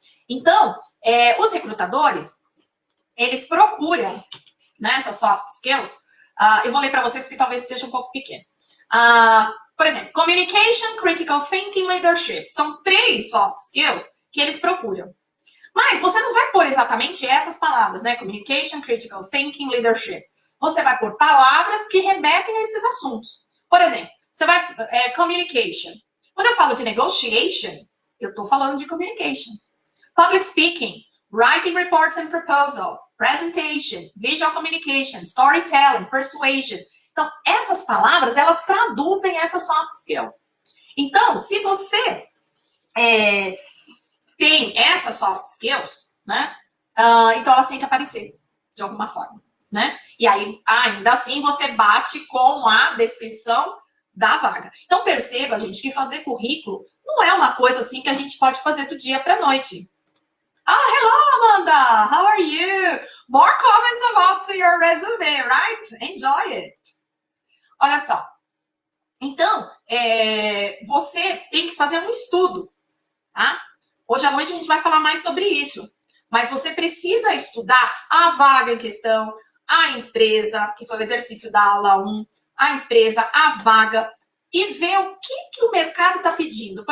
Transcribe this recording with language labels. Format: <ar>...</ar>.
<pt>Então, os recrutadores, eles procuram, né, essas soft skills. Eu vou ler para vocês porque talvez esteja um pouco pequeno. Por exemplo,</pt> <en>communication, critical thinking, leadership.</en> <pt>São 3 soft skills que eles procuram. Mas você não vai pôr exatamente essas palavras, né?</pt> <en>Communication, critical thinking, leadership.</en> <pt>Você vai pôr palavras que remetem a esses assuntos. Por exemplo, você vai... communication. Quando eu falo de negotiation, eu estou falando de communication.</pt> <en>Public speaking, writing reports and proposal, presentation, visual communication, storytelling, persuasion.</en> <pt>Então, essas palavras, elas traduzem essa soft skill. Então, se você tem essas soft skills, né? Então, elas têm que aparecer de alguma forma, né? E aí, ainda assim, você bate com a descrição da vaga. Então, perceba, gente, que fazer currículo não é uma coisa assim que a gente pode fazer do dia para a noite.</pt> <en>Hello, Amanda. How are you? More comments about your resume, right? Enjoy it.</en> <pt>Olha só. Então, você tem que fazer um estudo, tá? Hoje à noite a gente vai falar mais sobre isso. Mas você precisa estudar a vaga em questão, a empresa, que foi o exercício da aula 1, a empresa, a vaga, e ver o que o mercado está pedindo.</pt>